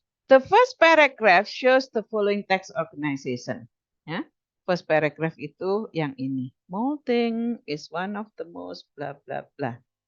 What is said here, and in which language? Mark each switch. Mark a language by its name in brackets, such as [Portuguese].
[English] The first paragraph shows the following text organization. [Indonesian] Ya. [English] First paragraph [Indonesian] itu yang ini. [English] Molting is one of the most bla bla bla.